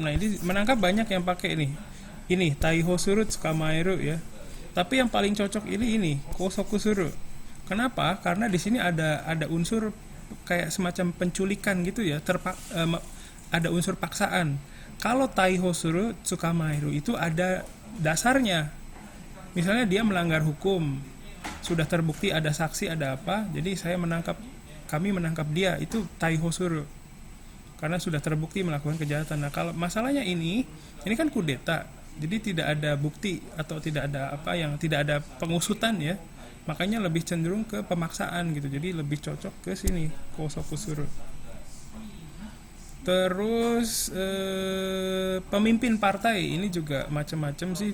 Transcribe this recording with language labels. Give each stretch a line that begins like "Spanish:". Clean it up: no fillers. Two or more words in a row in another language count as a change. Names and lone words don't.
Indonesian: Nah, ini menangkap banyak yang pakai nih. Ini
Japanese: 逮捕する 捕まえる
Indonesian: ya. Tapi yang paling cocok ini
Japanese: 拘束する.
Indonesian: Kenapa? Karena di sini ada unsur kayak semacam penculikan gitu ya. Ada unsur paksaan. Kalau
Japanese: 逮捕する 捕まえる
Indonesian: itu ada dasarnya. Misalnya dia melanggar hukum, sudah terbukti ada saksi, ada apa, jadi kami menangkap dia, itu
Japanese: 逮捕する.
Indonesian: Karena sudah terbukti melakukan kejahatan. Nah, kalau masalahnya ini kan kudeta. Jadi tidak ada bukti atau tidak ada tidak ada pengusutan ya. Makanya lebih cenderung ke pemaksaan gitu. Jadi lebih cocok ke sini,
Japanese: 拘束する.
Indonesian: Terus pemimpin partai ini juga macam-macam sih.